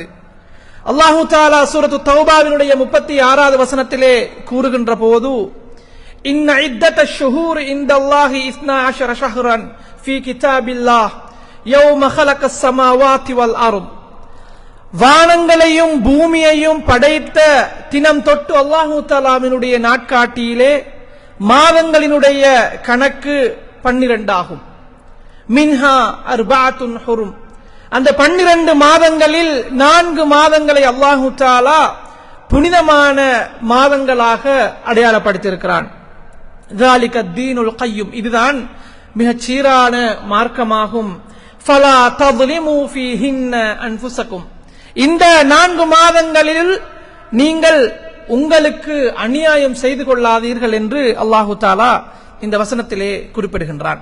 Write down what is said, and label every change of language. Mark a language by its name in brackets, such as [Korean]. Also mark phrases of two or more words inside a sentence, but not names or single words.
[Arabic] الله تعالى سورة التوبة [Tamil] 36வது வசனத்திலே கூறுகின்ற போது, [Arabic] إن عدة الشهور عند الله 12 شهرا في كتاب الله يوم خلق السماوات والأرض, [Tamil] வானங்களையும் பூமியையும் படைத்த தினம் தொட்டு [Arabic] الله تعالى [Tamil] நாட்காட்டியிலே மாதங்களினுடைய கணக்கு 12 ஆகும். [Arabic] منها أربعة حرم, [Tamil] அந்த 12 மாதங்களில் 4 மாதங்களை [Arabic] الله تعالى [Tamil] புனிதமான மாதங்களாக அடையாளப்படுத்தியிருக்கிறான். [Arabic] ذَلِكَ الدِّينُ الْقَيِّمُ, [Tamil] இதுதான் மிகச் சீரான மார்க்கமாகும். [Arabic] فلا تظلموا فيهن أنفسكم, [Tamil] இந்த 4 மாதங்களில் நீங்கள் உங்களுக்கு அநியாயம் செய்து கொள்ளாதீர்கள் என்று [Arabic] الله تعالى [Tamil] இந்த வசனத்திலே குறிப்பிடுகின்றான்.